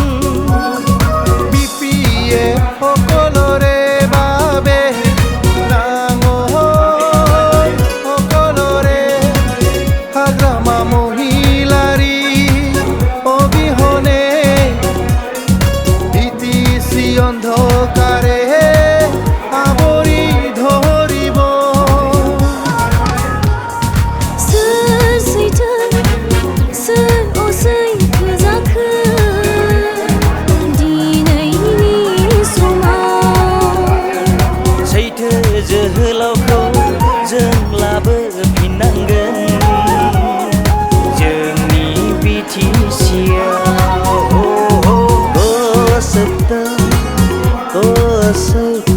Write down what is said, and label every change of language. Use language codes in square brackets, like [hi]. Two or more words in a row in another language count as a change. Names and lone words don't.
[as] BPF সকলৰে বাবে নাঙল সকলৰে হাগ্ৰামা মহিলাৰী অবিহনে ভীতিচি অন্ধকাৰে আৱৰি ধৰিব [brx] सोर सैथो सोर असैथो जाखो दिनैनि समाव सैथो जोहोलावखौ जों लाबोफिननांगोन जोंनि BTCआव ओ सत्य ओ सत्य